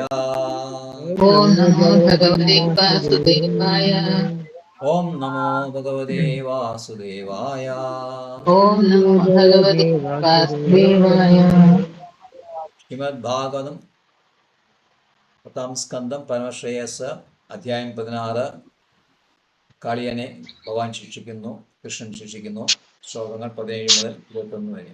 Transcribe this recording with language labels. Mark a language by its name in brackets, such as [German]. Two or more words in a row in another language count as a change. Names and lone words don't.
[Sanskrit] ओम नमो भगवते वासुदेवाय। ओम नमो भगवते वासुदेवाय। ओम नमो भगवते वासुदेवाय। श्रीमद्भागवतम प्रथम स्कंदम परमश्रेयस अध्याയം 16. [Malayalam] കാളിയനെ ഭഗവാൻ ശിക്ഷിക്കുന്നു, കൃഷ്ണൻ ശിക്ഷിക്കുന്നു. ശ്ലോകങ്ങൾ 17 മുതൽ 21 വരെ.